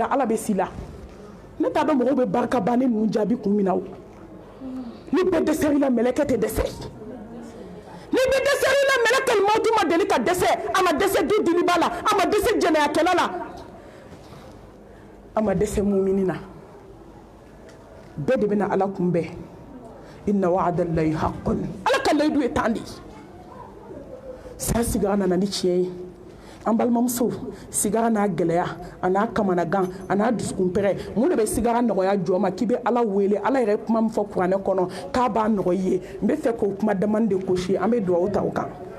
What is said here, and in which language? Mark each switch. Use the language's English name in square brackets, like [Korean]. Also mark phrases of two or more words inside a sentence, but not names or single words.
[Bambara] ala bɛ si la ne t'a dɔn mɔgɔw bɛ barika ban ne ninnu jaabi kun min na o ni bɛɛ dɛsɛr'i la mɛlɛkɛ tɛ dɛsɛ ne bɛ dɛsɛ i la mɛlɛkɛl mautu ma deli ka dɛsɛ a ma dɛsɛ du diliba la a ma dɛsɛ jɛnɛyakɛla la a ma dɛsɛ mumini na bɛɛ de bɛna ala kunbɛn [Arabic] إن وعد الله حق [Bambara] ala ka layidu ye tan de saya sigara nana ni tiɲɛ ye an balimamuso sigara n'a gɛlɛya a n'a kamanagan a n'a dusukunpɛrɛ mun de bɛ sigara nɔgɔya jɔ ma k'i bɛ ala wele ala yɛrɛ kuma min fɔ kuranɛ kɔnɔ k'a b'a nɔgɔya i ye n bɛ fɛ k'o kuma damani de gosi an bɛ dugawu ta o kan